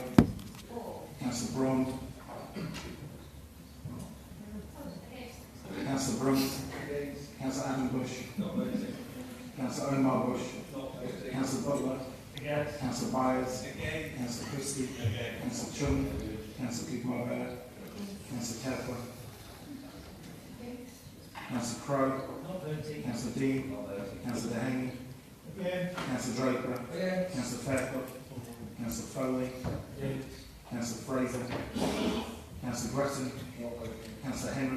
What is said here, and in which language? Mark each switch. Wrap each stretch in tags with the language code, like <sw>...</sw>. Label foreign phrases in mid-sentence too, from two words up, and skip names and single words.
<en>Councillor Braun. Councillor Brunt. Councillor Adam Bush. Councillor Omar Bush. Councillor Butler. Councillor Byers. Councillor Christie. Councillor Chung. Councillor Cook-Marvell. Councillor Kepler. Councillor Crowe. Councillor Dean. Councillor Dehaney. Councillor Draper. Councillor Fairclough. Councillor Foley. Councillor Fraser. Councillor Gretton. Councillor Henry.</en>